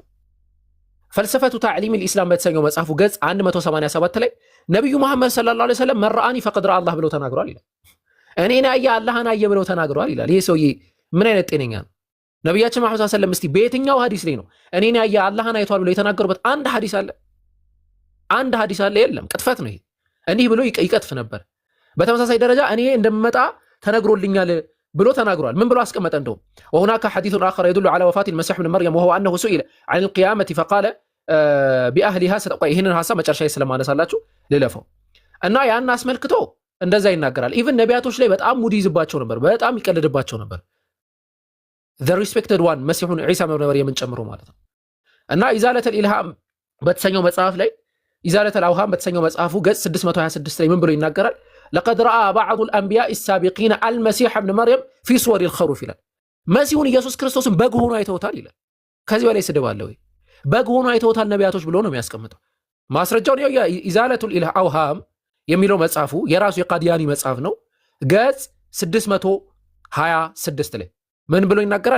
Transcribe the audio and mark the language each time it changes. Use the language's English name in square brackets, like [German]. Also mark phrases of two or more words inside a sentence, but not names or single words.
[Arabic] فلسفة تعليم الإسلام [Amharic] በተሰኘው መጽሐፉ ገጽ 187 ላይ ነቢዩ መሐመድ [Arabic] صلى الله عليه وسلم من رآني فقد رأى الله [Amharic] ብለው ተናግረዋል ይላል። እኔን ያየ አላህን አየ ብለው ተናግረዋል ይላል። ይህ ሰውዬ ምን አይነት ጤነኛ ነው? ነቢያችን መሐመድ [Arabic] صلى الله عليه وسلم [Amharic] እስቲ በየትኛው ሐዲስ ላይ ነው እኔን ያየ አላህን አይቷል ብለው የተናገሩበት አንድ ሐዲስ አለ? አንድ ሐዲስ አለ? የለም። ቅጥፈት ነው ይሄ። እንዲህ ብሎ ይቀጥፍ ነበር። በተመሳሳይ ደረጃ እኔ እንደምመጣ ተነግሮልኛል ብሎ ተናግሯል። ምን ብሎ አስቀመጠ? እንደውም [Arabic] وهناك حديث آخر يدل على وفاة المسيح ابن مريم وهو أنه سئل عن القيامة فقال بأهلها ستقوى [Amharic] ይህንን ሐሳብ መጨረሻ ስለማነሳላችሁ ልለፈው እና ያን አስመልክቶ እንደዛ ይናገራል። ኢቭን ነቢያቶች ላይ በጣም ሙድ ይዝባቸው ነበር፣ በጣም ይቀልድባቸው ነበር። [English] the respected one [Amharic] መሲሁን ዒሳ ኢብኑ መርየምን ጨምሮ ማለት ነው። እና [Arabic] إزالة الإلهام [Amharic] በተሰኘው መጽሐፍ ላይ [Arabic] إزالة الأوهام [Amharic] በተሰኘው መጽሐፉ ገጽ 626 ላይ ምን ብሎ ይናገራል? [Arabic] لقد رأى بعض الأنبياء السابقين المسيح ابن مريم في صور الخروف [Amharic] ይላል። መሲሁን ኢየሱስ ክርስቶስን በግ ሆኖ አይተውታል ይላል። ከዚህ በላይ ስድብ አለ ወይ? በግ ሆኖ አይተውታል ነቢያቶች ብሎ ነው የሚያስቀምጠው። ማስረጃውን ያው [Arabic] إزالة الأوهام [Amharic] የሚለው መጽሐፉ የራሱ የቃዲያኒ መጽሐፍ ነው። ገጽ 626 ላይ ምን ብሎ ይናገራል?